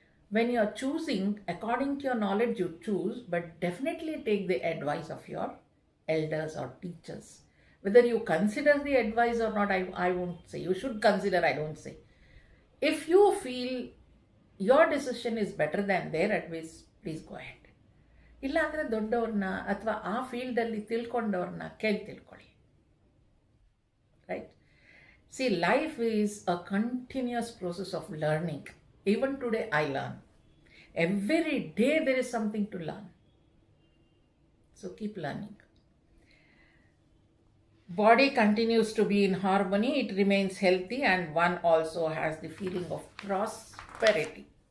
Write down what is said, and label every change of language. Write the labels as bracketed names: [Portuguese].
[English] When you are choosing, according to your knowledge you choose, but definitely take the advice of your elders or teachers. Whether you consider the advice or not, I won't say. You should consider, I don't say. If you feel your decision is better than their advice, please go ahead. [Kannada] ಇಲ್ಲಾಂದರೆ ದೊಡ್ಡವ್ರನ್ನ ಅಥವಾ ಆ ಫೀಲ್ಡಲ್ಲಿ ತಿಳ್ಕೊಂಡವ್ರನ್ನ ಕೇಳಿ ತಿಳ್ಕೊಳ್ಳಿ. Right? [English] See, life is a continuous process of learning. Even today I learn. Every day there is something to learn. So keep learning. Body continues to be in harmony, it remains healthy, and one also has the feeling of prosperity.